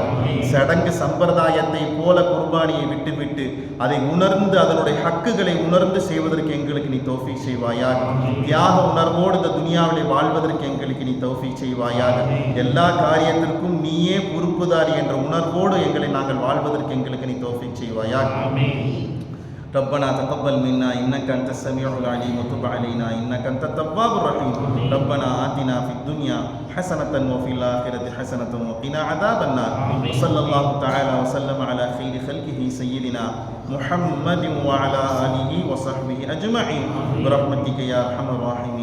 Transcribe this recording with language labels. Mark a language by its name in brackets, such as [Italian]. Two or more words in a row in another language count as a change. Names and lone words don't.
[Tamil] சடங்கு சம்பிரதாயத்தை போல குர்பானியை விட்டுவிட்டு அதை உணர்ந்து அதனுடைய ஹக்குகளை உணர்ந்து செய்வதற்கு எங்களுக்கு நீ தௌஃபீக் செய்வாயாக. தியாக உணர்வோடு இந்த துனியாவிலே வாழ்வதற்கு எங்களுக்கு நீ தௌஃபீக் செய்வாயாக. எல்லா காரியத்திற்கும் நீயே பொறுப்புதாரி என்ற உணர்வோடு எங்களை நாங்கள் வாழ்வதற்கு எங்களுக்கு நீ தௌஃபீக் செய்வாயாக. [Arabic] ربنا تقبل منا إنك أنت السميع العليم وتب علينا إنك أنت التواب الرحيم. ربنا آتنا في الدنيا حسنة وفي الآخرة حسنة وقنا عذاب النار. وصلى الله تعالى وسلم على خير خلقه سيدنا محمد وعلى آله وصحبه أجمعين برحمتك يا أرحم الراحمين.